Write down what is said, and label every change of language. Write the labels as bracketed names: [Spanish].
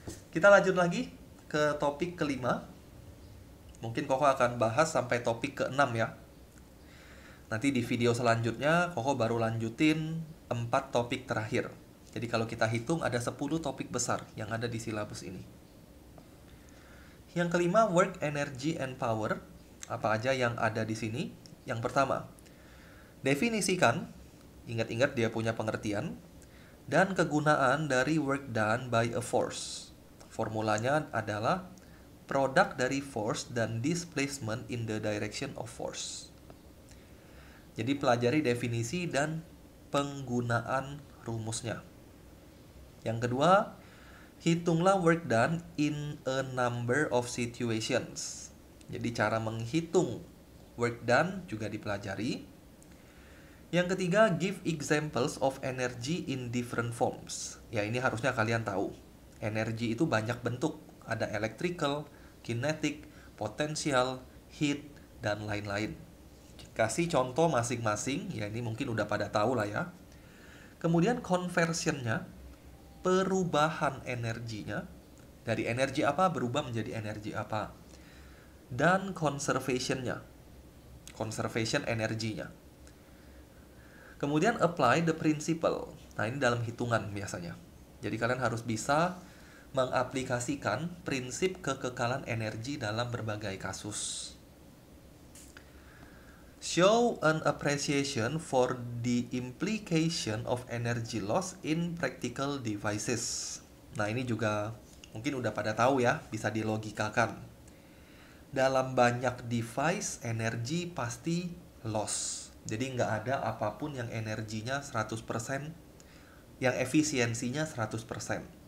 [Indonesian] Kita lanjut lagi ke topik kelima. Mungkin Koko akan bahas sampai topik ke-6 ya. Nanti di video selanjutnya Koko baru lanjutin 4 topik terakhir. Jadi kalau kita hitung ada 10 topik besar yang ada di silabus ini. Yang kelima, [English] work, energy, and power. [Indonesian] Apa aja yang ada di sini? Yang pertama, definisikan, ingat-ingat dia punya pengertian, dan kegunaan dari [English] work done by a force. [Indonesian] Formulanya adalah produk dari force dan [English] displacement in the direction of force. [Indonesian] Jadi pelajari definisi dan penggunaan rumusnya. Yang kedua, hitunglah [English] work done in a number of situations. [Indonesian] Jadi cara menghitung work done juga dipelajari. Yang ketiga, [English] give examples of energy in different forms. [Indonesian] Ya, ini harusnya kalian tahu. Energi itu banyak bentuk. Ada electrical, kinetic, potensial, heat, dan lain-lain. Kasih contoh masing-masing. Ya, ini mungkin udah pada tahu lah ya. Kemudian conversionnya, perubahan energinya. Dari energi apa berubah menjadi energi apa. Dan conservationnya. [English] Conservation [Indonesian] energinya. Kemudian [English] apply the principle. [Indonesian] Nah, ini dalam hitungan biasanya. Jadi kalian harus bisa mengaplikasikan prinsip kekekalan energi dalam berbagai kasus. [English] Show an appreciation for the implication of energy loss in practical devices. [Indonesian] Nah, ini juga mungkin udah pada tahu ya, bisa dilogikakan. Dalam banyak device, energi pasti loss. Jadi nggak ada apapun yang energinya 100%, yang efisiensinya 100%.